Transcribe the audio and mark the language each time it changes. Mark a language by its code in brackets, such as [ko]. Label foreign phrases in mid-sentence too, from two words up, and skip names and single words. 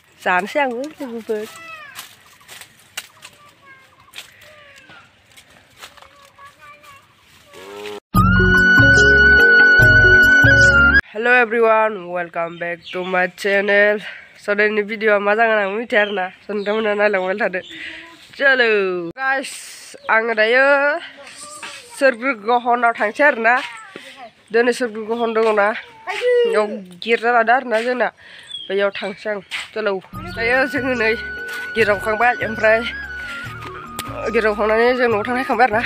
[brx] जानोसै आंबो लोगोफोर। [en] Hello everyone, welcome back to my channel. [brx] So ini video मा जागोन आं मिथिया आरोना नोंथांमोना नायलांबाय थादो। चलो गाइस आं दायो सोरगोगहनाव थांसै आरोना। दिनै सोरगोगहन दङना बेयाव गिर्जा लादों आरोना जोंना बेयाव थांसै आं। चलो दायो जोङो नै गिर्जाखांबाय ओमफ्राय गिर्जाखांनानै जों न'आव थांखांबाय आरोना।